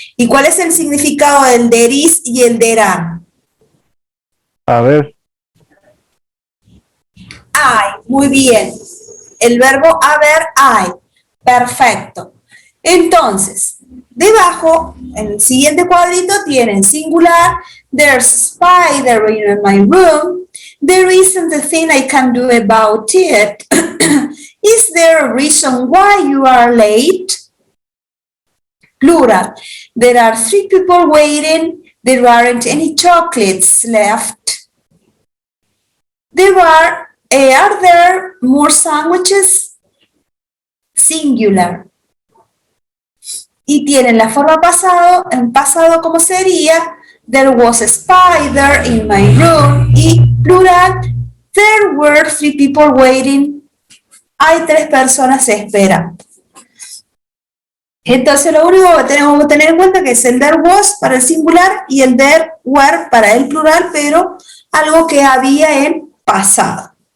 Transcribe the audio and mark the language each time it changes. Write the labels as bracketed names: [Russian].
[Spanish] ¿Y cuál es el significado del there is y el there are? A ver. Hay, muy bien. El verbo haber, hay. Perfecto. Entonces, debajo, en el siguiente cuadrito, tienen singular. [English] There's a spider in my room. There isn't a thing I can do about it. Is there a reason why you are late? Plural. There are 3 people waiting. There aren't any chocolates left. Are there more sandwiches? Singular. [Spanish] Y tienen la forma pasado, en pasado como sería, [English] there was a spider in my room, [Spanish] y plural, [English] there were 3 people waiting. [Spanish] Hay 3 personas esperando. Entonces lo único que tenemos que tener en cuenta que es el there was para el singular y el there were para el plural, pero algo que había en pasado.